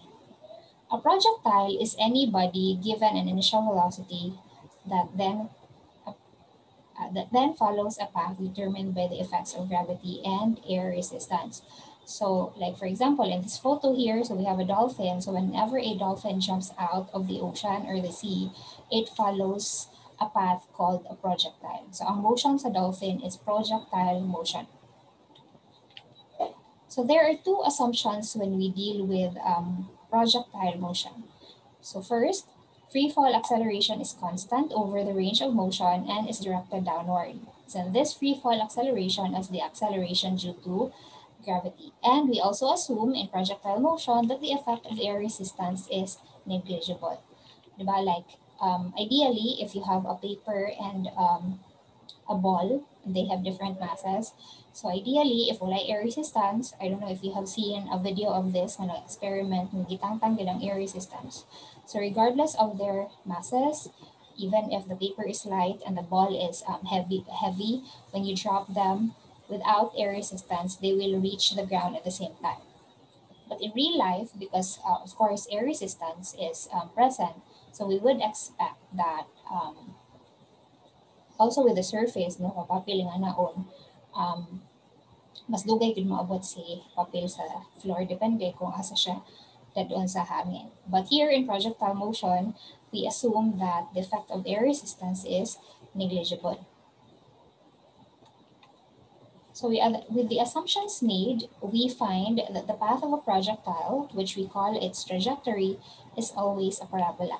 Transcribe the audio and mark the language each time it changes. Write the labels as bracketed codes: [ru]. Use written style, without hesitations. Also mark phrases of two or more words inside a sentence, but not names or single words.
[en] A projectile is any body given an initial velocity that then follows a path determined by the effects of gravity and air resistance. So like for example, in this photo here, so we have a dolphin. So whenever a dolphin jumps out of the ocean or the sea, it follows a path called a projectile. [hil] So ang motion sa dolphin [en] is projectile motion. So there are two assumptions when we deal with projectile motion. So first, free fall acceleration is constant over the range of motion and is directed downward. So this free fall acceleration is the acceleration due to gravity. And we also assume in projectile motion that the effect of air resistance is negligible. Diba? Like ideally, if you have a paper and a ball, they have different masses. So ideally, if wala air resistance, I don't know if you have seen a video of this when I experiment [hil] ng gitang-tanggal ang [en] air resistance. So regardless of their masses, even if the paper is light and the ball is heavy, when you drop them without air resistance, they will reach the ground at the same time. But in real life, because of course air resistance is present, so we would expect that also with the surface, [hil] no, papel nga naon, mas dugay gid maabot si papel sa floor, depende kung asa siya doon sa hangin. [en] But here in projectile motion, we assume that the effect of air resistance is negligible. So with the assumptions made, we find that the path of a projectile, which we call its trajectory, is always a parabola.